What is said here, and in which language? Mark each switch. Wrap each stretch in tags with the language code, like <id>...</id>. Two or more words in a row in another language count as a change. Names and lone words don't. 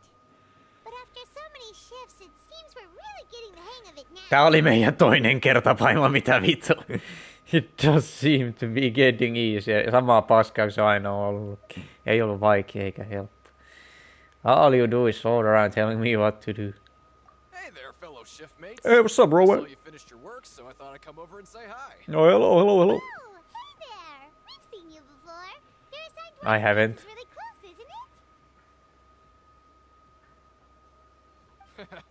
<en>But after so many shifts, it seems we're really getting the hang of it now.</en> <fi>Tää oli meidän toinen kerta, Paima, mitä vittu.</fi> <en>It does seem to be getting easier.</en> <fi>Samaa paskaa kuin se aina on ollut. Ei ollut vaikea eikä helppo.</fi> <en>All you do is slow around telling me what to do. Hey there, fellow shift mates. Hey, what's up, bro? I saw you finished your work, so I thought I'd come over and say hi. Oh, hello. Oh, hey there. We've seen you before. Your assigned I haven't. is really close, isn't it?</en>